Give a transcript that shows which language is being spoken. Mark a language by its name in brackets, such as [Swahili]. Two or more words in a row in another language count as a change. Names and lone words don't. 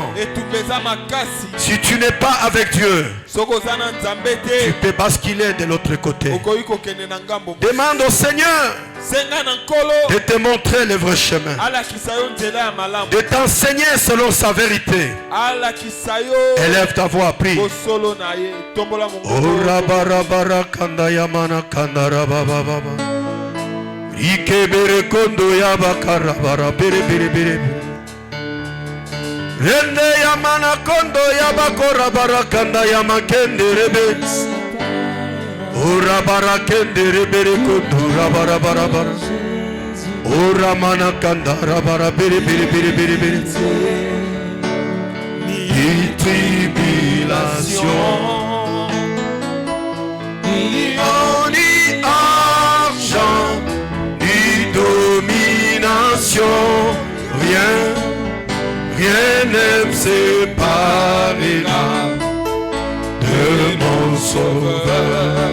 [French] Si tu n'es pas avec Dieu, tu peux basculer de l'autre côté. Demande au Seigneur de te montrer le vrai chemin, de t'enseigner selon sa vérité. Élève ta voix, prie. Ikebere kondo yabakara bara bere bere bere. Rende yamana kondo yabakora bara kanda yamakende rebe. Ora bara kende rebere kondo rabara bara bara. Ora mana kanda rabara bere bere bere bere bere. Ni tribulation, ni argent, domination, rien ne me séparera de mon Sauveur.